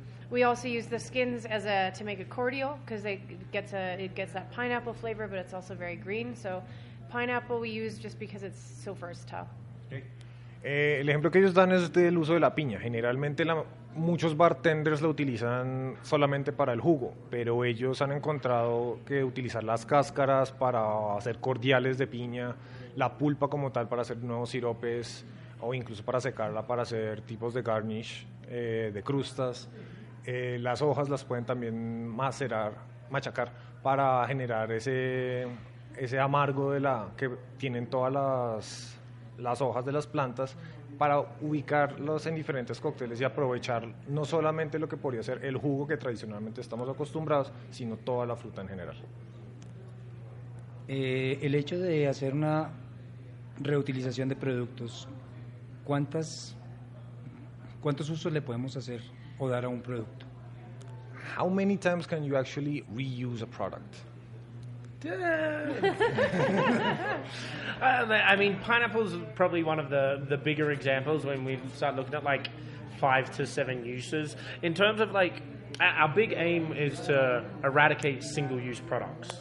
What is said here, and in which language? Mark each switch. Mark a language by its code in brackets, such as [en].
[en] We also use the skins to make a cordial because it gets that pineapple flavor, but it's also very green. So pineapple we use just because it's so versatile. Okay. [es] El ejemplo que ellos dan es del uso de la piña. Generalmente muchos bartenders lo utilizan solamente para el jugo, pero ellos han encontrado que utilizar las cáscaras para hacer cordiales de piña, la pulpa como tal para hacer nuevos siropes, o incluso para secarla para hacer tipos de garnish, de crustas. Las hojas las pueden también machacar para generar ese amargo que tienen todas las hojas de las plantas, para ubicarlos en diferentes cócteles y aprovechar no solamente lo que podría ser el jugo que tradicionalmente estamos acostumbrados, sino toda la fruta en general. El hecho de hacer una reutilización de productos, ¿cuántos usos le podemos hacer o dar a un producto? [en] How many times can you actually reuse a product? I mean, pineapple's probably one of the bigger examples when we start looking at like 5 to 7 uses. In terms of like, our big aim is to eradicate single-use products.